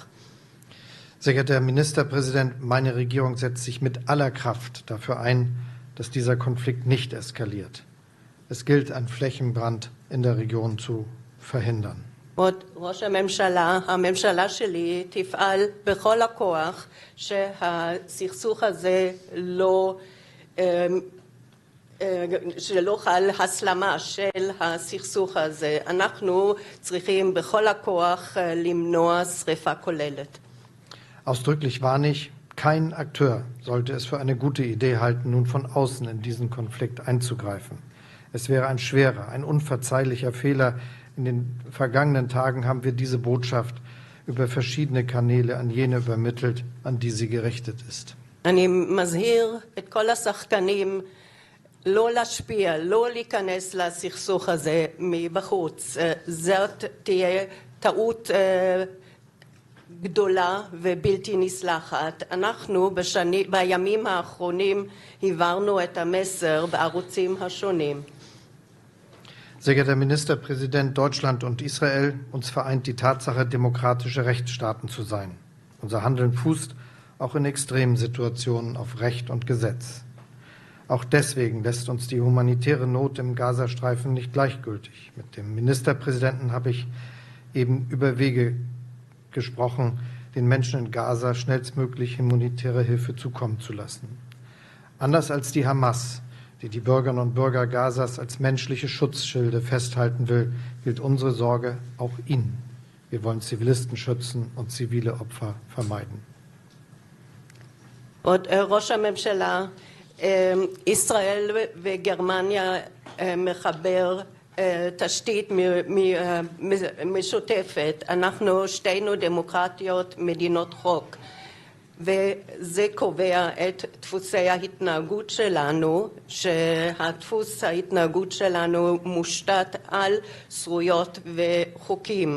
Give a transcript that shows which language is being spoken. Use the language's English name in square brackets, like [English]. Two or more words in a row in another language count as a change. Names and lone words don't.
[German] Sehr geehrter Herr Ministerpräsident, meine Regierung setzt sich mit aller Kraft dafür ein, dass dieser Konflikt nicht eskaliert. Es gilt, einen Flächenbrand in der Region zu verhindern. [Hebrew] כבוד ראש הממשלה, הממשלה שלי תפעל בכל הכוח שהסכסוך הזה שלא חל הסלמה של הסכסוך הזה. אנחנו צריכים בכל הכוח למנוע שריפה כוללת. [German] Ausdrücklich warne ich, kein Akteur sollte es für eine gute Idee halten, nun von außen in diesen Konflikt einzugreifen. Es wäre ein schwerer, ein unverzeihlicher Fehler. In den vergangenen Tagen haben wir diese Botschaft über verschiedene Kanäle an jene übermittelt, an die sie gerichtet ist. [Hebrew] אני מזהיר את כל השחקנים לא להשפיע, לא להיכנס לסכסוך הזה מבחוץ. זאת תהיה טעות גדולה ובלתי נסלחת. אנחנו בימים האחרונים העברנו את המסר בערוצים השונים. [German] Sehr geehrter Ministerpräsident, Deutschland und Israel, uns vereint die Tatsache, demokratische Rechtsstaaten zu sein. Unser Handeln fußt auch in extremen Situationen auf Recht und Gesetz. Auch deswegen lässt uns die humanitäre Not im Gazastreifen nicht gleichgültig. Mit dem Ministerpräsidenten habe ich eben über Wege gesprochen, den Menschen in Gaza schnellstmöglich humanitäre Hilfe zukommen zu lassen. Anders als die Hamas, die die Bürgerinnen und Bürger Gazas als menschliche Schutzschilde festhalten will, gilt unsere Sorge auch ihnen. Wir wollen Zivilisten schützen und zivile Opfer vermeiden. [Hebrew] ראש הממשלה, ישראל וגרמניה מחבר תשתית משותפת. אנחנו שתינו דמוקרטיות, מדינות חוק, וזה קובע את דפוסי ההתנהגות שלנו, שהדפוס ההתנהגות שלנו מושתת על זכויות וחוקים.